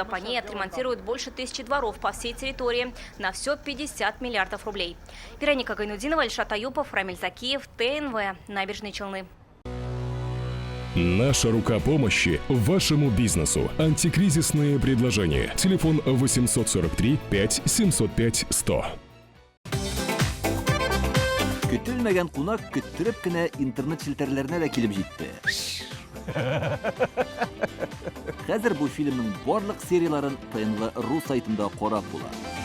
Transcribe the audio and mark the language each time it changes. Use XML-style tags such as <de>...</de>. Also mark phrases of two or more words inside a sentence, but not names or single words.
<ru>По ней отремонтируют больше 1000 дворов по всей территории. На все 50 миллиардов рублей. Вероника Гайнудинова, Ильшат Аюпов, Рамиль Закиев, ТНВ, Набережные Челны. Наша рука помощи вашему бизнесу. Антикризисные предложения. Телефон 843 5 705 100.</ru> <tt>Көтелмәгән кунак көттүреп кенә интернет челтәрләренә дә килеп җитте. Хәзер бу фильмның барлык серияларын ТНВ.ру сайтында карап була.</tt>